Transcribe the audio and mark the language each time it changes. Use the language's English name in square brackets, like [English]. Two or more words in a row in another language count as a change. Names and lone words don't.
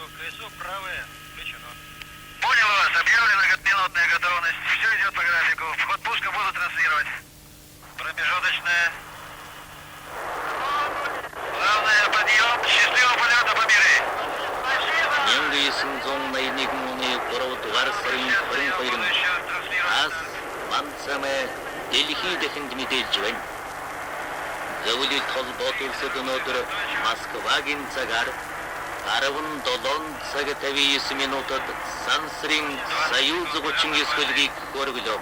[Russian] КСУ правое. Включено. Понял вас. Объявлена минутная готовность. Все идет по графику. Вход пуска буду транслировать. Промежуточная. Главное, подъем. Счастливого полета, Победы. [Mongolian] 1981 оны 3 дугаар сарын 22-нд ас Мансамэ Дэлхий дахинд мэдээлж байна. Зөвлөлт холбоот улсад өнөөдөр Москвагийн цагаар 17 цаг 59 минутад Сансрын Союз 39 хөлгийг хөргөлөө.